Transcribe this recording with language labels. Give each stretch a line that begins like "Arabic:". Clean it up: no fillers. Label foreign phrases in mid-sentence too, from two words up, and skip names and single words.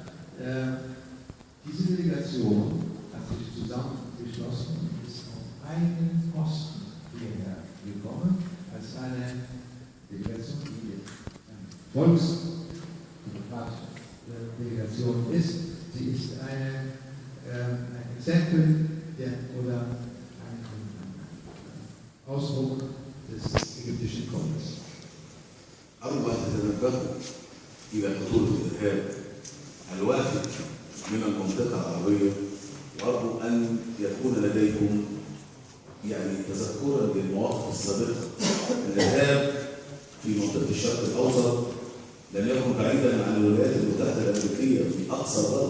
German: Diese Delegation hat sich zusammengeschlossen und ist auf eigenen Kosten hierher gekommen, als eine Delegation, die eine volksdemokratische Delegation ist. Sie ist ein Exempel oder ein Ausdruck des ägyptischen Volkes.
Arabic: أرجو أن تتنبهوا إلى خطورة الإرهاب الوافد من المنطقة العربية، وأرجو أن يكون لديكم تذكرا للمواقف السابقة. الإرهاب في منطقة الشرق الأوسط لم يكن بعيدا عن الولايات المتحدة الأمريكية في أقصى الغرب.